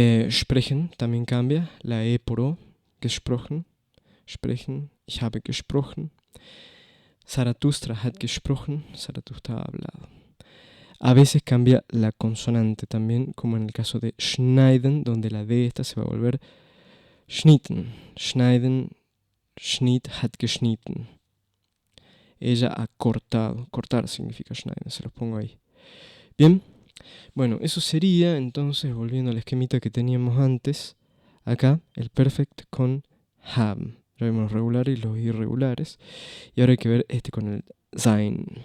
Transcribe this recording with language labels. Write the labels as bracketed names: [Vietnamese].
[Spanish] Sprechen también cambia, la E por O, gesprochen, sprechen, [German] ich habe gesprochen. Zarathustra hat gesprochen, [Spanish] Zarathustra ha hablado. A veces cambia la consonante también, como en el caso de schneiden, donde la D esta se va a volver schnitten. [German] Schneiden, schnitt, hat geschnitten. [Spanish] Ella ha cortado. Cortar significa schneiden, se los pongo ahí. Bien, bueno, eso sería entonces, volviendo al esquemita que teníamos antes, acá el perfect con haben. Ya vimos los regulares y los irregulares. Y ahora hay que ver este con el sein.